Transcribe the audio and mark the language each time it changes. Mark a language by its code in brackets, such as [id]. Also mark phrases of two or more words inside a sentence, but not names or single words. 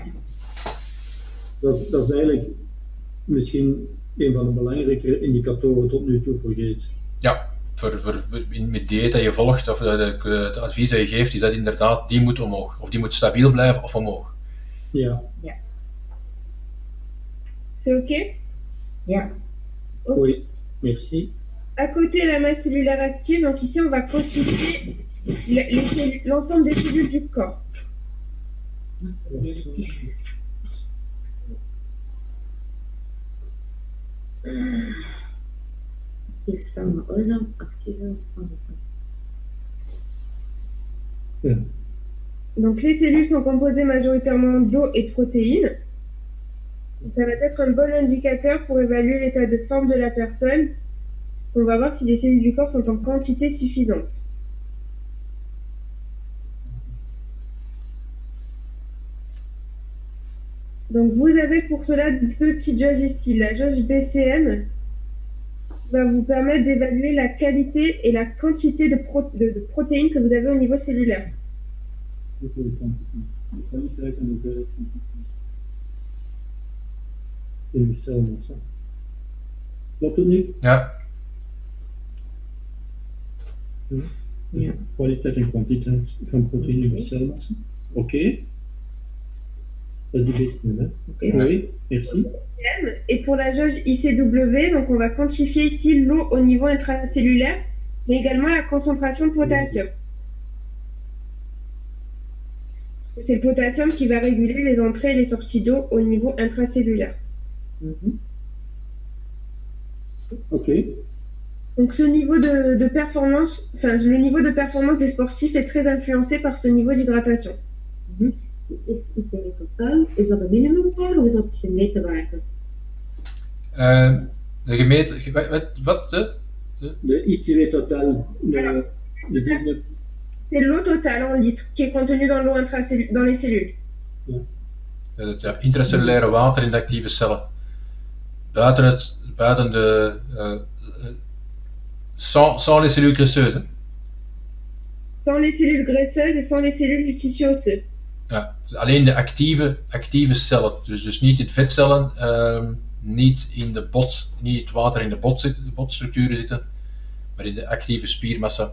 [nl] Dat is eigenlijk misschien een van de belangrijke indicatoren tot nu toe voor GEET. Ja, met dieet dat je volgt of het advies dat je geeft, is dat inderdaad, die moet omhoog. Of die moet stabiel blijven of omhoog. Ja. [fr] C'est ok? [nl] Ja. Okay. [fr] Oui, merci. À côté, la masse cellulaire active, donc ici on va quantifier l'ensemble des cellules du corps. [nl] Actief samen, actieve Ja. [fr] Donc les cellules sont composées majoritairement d'eau et de protéines. Donc, ça va être un bon indicateur pour évaluer l'état de forme de la personne. On va voir si les cellules du corps sont en quantité suffisante. Donc vous avez pour cela deux petites jauges ici. La jauge BCM va vous permettre d'évaluer la qualité et la quantité de protéines que vous avez au niveau cellulaire. [nl] Klopt het niet? Ja, Ja. Kwaliteit en kwantiteit van proteïne in celmassa. Oké. Dat is die BCM, hè? [fr] Oui, merci. Et pour la jauge ICW, donc on va quantifier ici l'eau au niveau intracellulaire, mais également la concentration de potassium. Parce que c'est le potassium qui va réguler les entrées et les sorties d'eau au niveau intracellulaire. Ok. Donc ce niveau de performance, enfin le niveau de performance des sportifs est très influencé par ce niveau d'hydratation. [nl] Is er totaal, is dat een minimumwaarde of is dat gemeten waarde? de gemeten, wat? De ICW totaal, de 19. [fr] C'est l'eau totale en litres qui est contenue dans l'eau dans les cellules. [nl] Het intracellulaire water in de actieve cellen. Buiten de [fr] sans les cellules graisseuses. Hè? Sans les cellules graisseuses et sans les cellules du tissu osseux. [nl] Ja, dus alleen de actieve cellen. Dus niet in vetcellen, niet in de niet het water in de botstructuren zitten, maar in de actieve spiermassa.